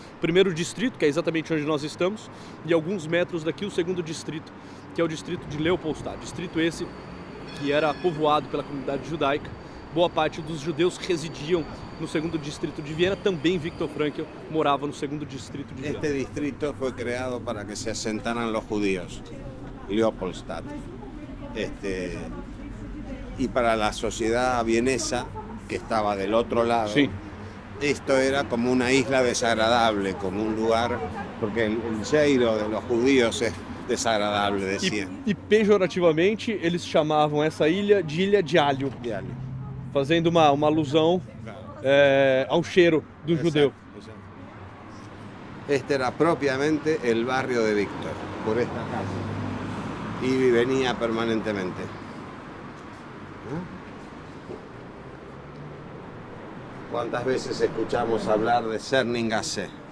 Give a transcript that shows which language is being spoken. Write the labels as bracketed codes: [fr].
[pt] O primeiro distrito, que é exatamente onde nós estamos, e alguns metros daqui o segundo distrito, que é o distrito de Leopoldstadt. Distrito esse que era povoado pela comunidade judaica. Boa parte dos judeus residiam no segundo distrito de Viena. Também Viktor Frankl morava no segundo distrito de Viena. [es] Este distrito fue creado para que se asentaran los judíos, Leopoldstadt. Y para la sociedad vienesa, que estaba del otro lado, sí, esto era como una isla desagradable, como un lugar, porque el cheiro de los judíos es desagradable, decían. [pt] E pejorativamente eles chamavam essa ilha de Ilha de Alho, fazendo uma alusão ao cheiro do judeu. [es] Exacto. Este era propiamente el barrio de Víctor, por esta casa, y venía permanentemente. ¿Cuántas veces escuchamos hablar de Zerninggasse?